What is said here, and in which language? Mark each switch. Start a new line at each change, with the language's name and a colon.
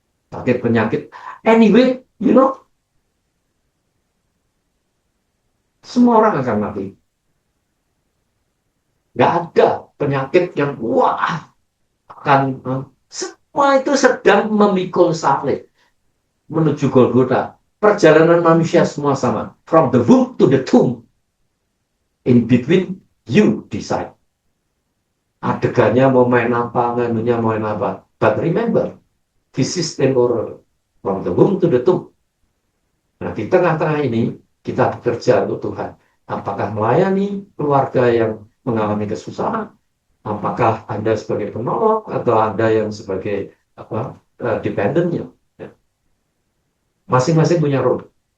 Indonesian: Sakit penyakit, anyway, semua orang akan mati. Nggak ada penyakit yang akan semua itu sedang memikul salib menuju Golgota. Perjalanan manusia semua sama.
English: From the womb to the tomb. In between, you decide.
Indonesian: Adegannya mau main apa, nganunya mau main apa.
English: But remember, this is temporal. From the womb to the tomb.
Indonesian: Nah, di tengah-tengah ini, kita bekerja untuk Tuhan. Apakah melayani keluarga yang mengalami kesusahan? Apakah Anda sebagai penolong atau Anda yang sebagai dependennya? Ya. Masing-masing punya role.